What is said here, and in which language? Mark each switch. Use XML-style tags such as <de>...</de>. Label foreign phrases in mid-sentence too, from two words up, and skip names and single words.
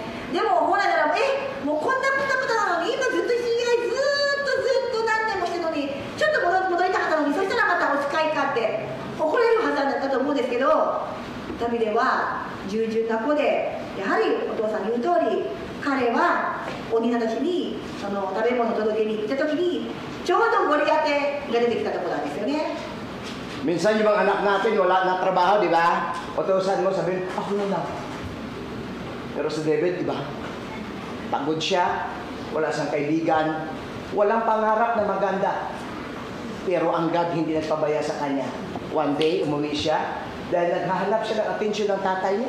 <ja>でも本来ならばもうこんなクタクタなのに、今ずっと羊飼いずっと何年もしてるのに、ちょっと戻りたかったのに、そしたらまたお使いかって怒られるはずだったと思うんですけど、ダビデは従順な子で、やはりお父さんの言う通り、彼はお兄さんたちにその食べ物を届けに行った時にちょうどゴリアテが出てきたところなんですよね。</ja> <tl>Minsan yung mga anak natin wala na trabaho, di ba? Utusan mo, sabihin, ako na lang. Pero si David, di ba? Pagod siya, wala siyang kaibigan, walang pangarap na maganda. Pero ang God hindi nagpabaya sa kanya.</tl> <en>One day,</en> <tl>umuwi siya dahil naghahanap siya ng atensyon ng tatay niya.</tl>